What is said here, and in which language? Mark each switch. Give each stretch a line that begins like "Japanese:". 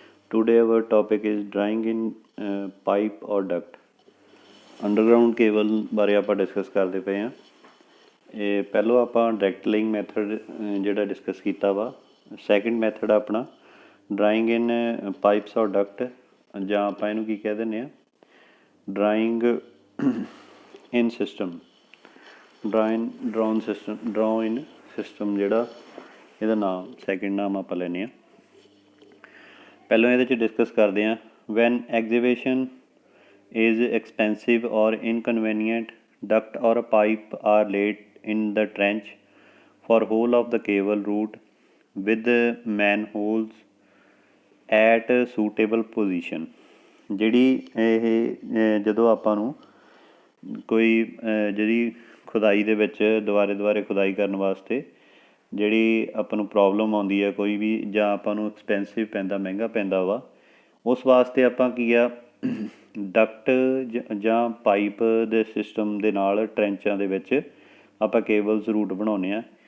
English: Today our topic is drawing in pipe or duct.
Punjabi: Underground cable ਬਾਰੇ ਆਪਾਂ discuss ਕਰਦੇ ਪਏ ਹਾਂ। ਇਹ ਪਹਿਲੋਂ ਆਪਾਂ ਡਾਇਰੈਕਟ ਲਾਈਨ ਮੈਥਡ ਜਿਹੜਾ ਡਿਸਕਸ ਕੀਤਾ ਵਾ। ਸੈਕਿੰਡ ਮੈਥਡ ਆਪਣਾ ਡਰਾਇੰਗ ਇਨ ਪਾਈਪਸ ਔਰ ਡਕਟ, ਜਾਂ ਆਪਾਂ ਇਹਨੂੰ ਕੀ ਕਹਿ ਦਿੰਦੇ ਹਾਂ, ਡਰਾਇੰਗ ਇਨ ਸਿਸਟਮ, ਡਰਾਉ ਇਨ ਸਿਸਟਮ ਜਿਹੜਾ ਇਹਦਾ ਨਾਮ ਸੈਕਿੰਡ ਨਾਮ ਆਪਾਂ ਲੈਂਦੇ ਹਾਂ। ਪਹਿਲਾਂ ਇਹਦੇ 'ਚ ਡਿਸਕਸ ਕਰਦੇ ਹਾਂ।
English: When exhibition is expensive or inconvenient, duct or a pipe are laid in the trench for whole of the cable route with manholes at suitable position।
Punjabi: ਜਿਹੜੀ ਇਹ ਜਦੋਂ ਆਪਾਂ ਨੂੰ ਕੋਈ ਜਿਹੜੀ ਖੁਦਾਈ ਦੇ ਵਿੱਚ ਦੁਬਾਰੇ ਖੁਦਾਈ ਕਰਨ ਵਾਸਤੇ ਜਿਹੜੀ ਆਪਾਂ ਨੂੰ ਪ੍ਰੋਬਲਮ ਆਉਂਦੀ ਹੈ ਕੋਈ ਵੀ, ਜਾਂ ਆਪਾਂ ਨੂੰ ਐਕਸਪੈਂਸਿਵ ਪੈਂਦਾ, ਮਹਿੰਗਾ ਪੈਂਦਾ ਵਾ, ਉਸ ਵਾਸਤੇ ਆਪਾਂ ਕੀ ਆ, ਡਕਟ ਜਾਂ ਪਾਈਪ ਦੇ ਸਿਸਟਮ ਦੇ ਨਾਲ ਟਰੈਂਚਾਂ ਦੇ ਵਿੱਚ ਆਪਾਂ ਕੇਬਲਸ ਰੂਟ ਬਣਾਉਂਦੇ ਹਾਂ।